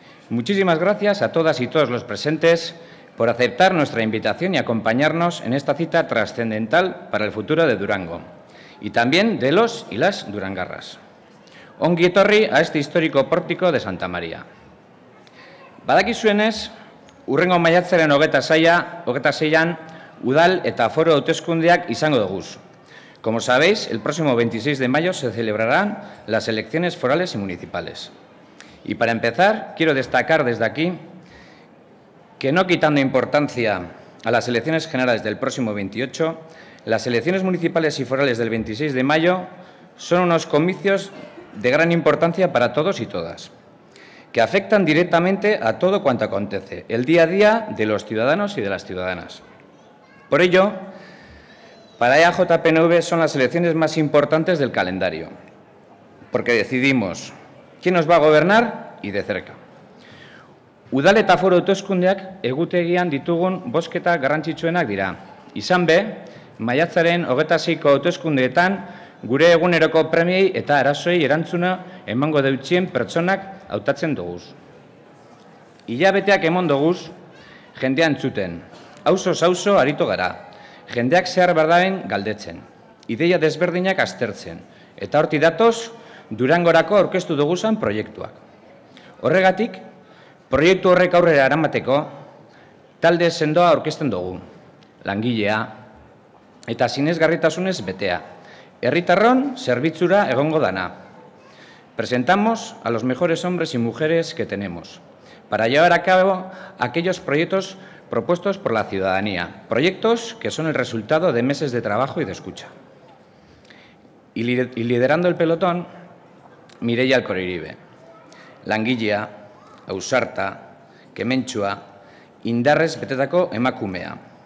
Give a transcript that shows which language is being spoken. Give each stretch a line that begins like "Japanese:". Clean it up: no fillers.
Spanish: Muchísimas gracias a todas y todos los presentes por aceptar nuestra invitación y acompañarnos en esta cita trascendental para el futuro de Durango, y también de los y las durangarras.
Basque: Ongi etorri
Spanish: a este histórico pórtico de Santa María.
Basque: Badakizuenez, urrengo maiatzaren 26an udal eta foro hauteskundeak izango doguz.
Spanish: Como sabéis, el próximo 26 de mayo se celebrarán las elecciones forales y municipales. Y para empezar, quiero destacar desde aquí que, no quitando importancia a las elecciones generales del próximo 28, las elecciones municipales y forales del 26 de mayo son unos comicios de gran importancia para todos y todas, que afectan directamente a todo cuanto acontece, el día a día de los ciudadanos y de las ciudadanas. Por ello, para EAJ-PNV son las elecciones más importantes del calendario, porque decidimos quién nos va a gobernar y de cerca.
Basque: Udal eta foro hauteskundeak egutegian ditugun bozketa garrantzitsuenak dira. Izan be, maiatzaren 26ko hauteskundeetan gure eguneroko premiei eta arazoei erantzuna emango deutsien pertsonak hautatzen doguz. Hilabeteak emon doguz, jendea entzuten. Auzo aritu gara. Jendeak zehar berdaren galdetzen. Ideia desberdinak aztertzen. Eta horti datoz, Durangorako aurkeztu duguzan proiektuak. Horregatik, proiektu horrek aurrera eramateko, talde sendoa aurkezten dugu. Langilea eta sinesgarritasunez betea. Herritarron zerbitzura egongo dana.
Spanish: Presentamos a los mejores hombres y mujeres que tenemos para llevar a cabo aquellos proyectos propuestos por la ciudadanía, proyectos que son el resultado de meses de trabajo y de escucha. Y liderando el pelotón,
Basque: Mireia Alkoriribe, langilea, ausarta, kementsua, indarrez betetako emakumea.